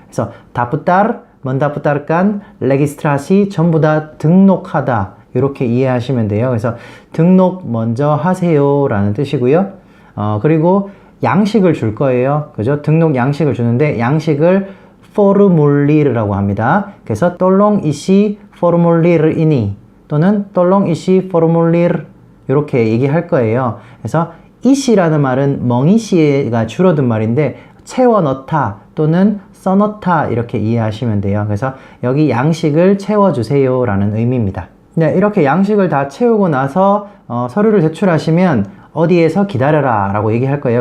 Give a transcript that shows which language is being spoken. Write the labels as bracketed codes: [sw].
[ko] 그래서 daftar, mendaftarkan, registrasi 전부 다 등록하다 이렇게 이해하시면 돼요. 그래서 등록 먼저 하세요 라는 뜻이고요. 그리고 양식을 줄 거예요. 그죠? 등록 양식을 주는데 양식을 formulir라고 합니다. 그래서 [id] tolong isi formulir ini [ko] 또는 [id] tolong isi formulir [ko] 이렇게 얘기할 거예요. 그래서 isi라는 말은 멍이시가 줄어든 말인데 채워 넣다 또는 써 넣다 이렇게 이해하시면 돼요. 그래서 여기 양식을 채워 주세요 라는 의미입니다. 네, 이렇게 양식을 다 채우고 나서 서류를 제출하시면 어디에서 기다려라 라고 얘기할 거예요.